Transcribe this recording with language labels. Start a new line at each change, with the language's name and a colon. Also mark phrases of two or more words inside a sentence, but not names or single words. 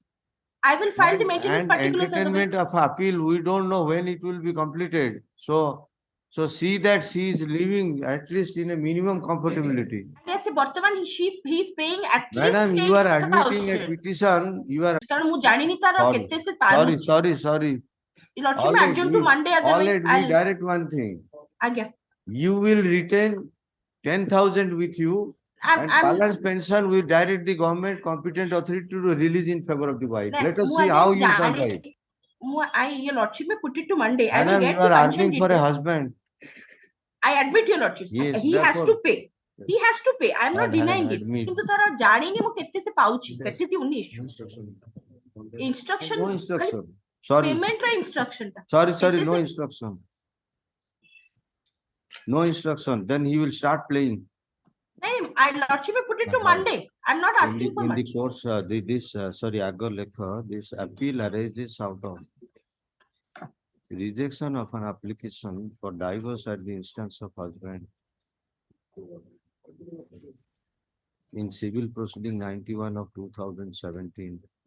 English: I will file the maintenance and particulars. Entertainment of appeal, we don't know when it will be completed. So So see that she is living at least in a minimum comfortability. Yes, ବର୍ତ୍ତମାନ he's paying at Madam, least you are admitting a 10,000 petition, you are
Odia: କାରଣ ମୁଁ ଜାଣିନି ତାର
English: sorry,
Odia: କେତେ ସେ
English: sorry,
Odia: ପାରୁଛି
English: sorry, sorry. lordship All adjourn to Monday all otherwise let me direct one thing.
Odia: ଆଜ୍ଞା
English: You will retain 10,000 with you and I'm balance pension will direct the government competent authority to release in favor of the wife.
Odia: ନାଇଁ,
English: Let us
Odia: ମୁଁ
English: see
Odia: ଆଜ୍ଞା
English: how you
Odia: ଜାଣିନି
English: survive. your lordship may put it to Monday I will Madam, get you the are pension arguing for a details husband. I admit your lordship Yes, he has therefore- to pay he has to pay I'm not denying it admit.
Odia: କିନ୍ତୁ ତାର ଜାଣିନି ମୁଁ କେତେ ସେ ପାଉଛି
English: that is the only issue instruction No instruction. Sorry,
Odia: payment ର instruction ଟା
English: sorry,
Odia: କେତେ
English: no
Odia: ସେ-
English: instruction. No instruction. Then he will start playing. ନାଇଁ I lordship may put it to Monday I'm not asking for In the much course, sorry, Agarlekha, this appeal arises out of rejection of an application for divorce at the instance of husband in civil proceeding 91 of 2017.